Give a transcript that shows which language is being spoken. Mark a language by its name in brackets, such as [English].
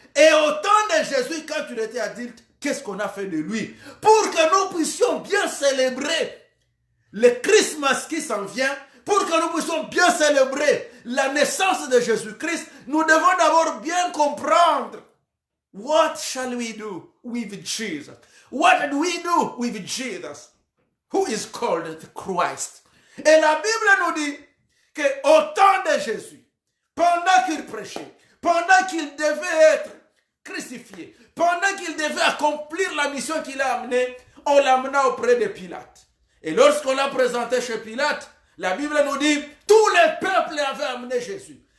[French] Et au temps de Jésus, quand il était adulte, qu'est-ce qu'on a fait de lui? Pour que nous puissions bien célébrer le Christmas qui s'en vient, pour que nous puissions bien célébrer la naissance de Jésus-Christ, nous devons d'abord bien comprendre [English] what shall we do with Jesus? What do we do with Jesus, who is called the Christ? [French] Et la Bible nous dit qu'au temps de Jésus, pendant qu'il prêchait, pendant qu'il devait être crucifié, pendant qu'il devait accomplir la mission qu'il a amenée, on l'amena auprès de Pilate. Et lorsqu'on l'a présenté chez Pilate, la Bible nous dit, tout le peuple avait amené Jésus.